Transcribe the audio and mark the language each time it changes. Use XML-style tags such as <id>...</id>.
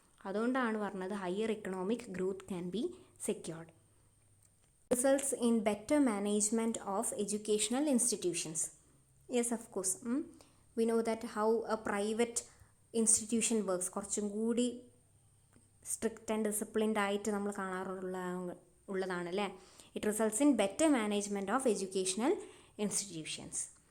<ml>അതുകൊണ്ടാണ് പറഞ്ഞത്</ml> <en>Higher economic growth can be secured. Results in better management of educational institutions. Yes, of course. We know that how a private institution works.</en> <ml>കുറച്ചും കൂടി strict and disciplined ആയിട്ട് നമ്മൾ കാണാറുള്ളതാണ് അല്ലേ.</ml> <en>It results in better management of educational institutions.</en>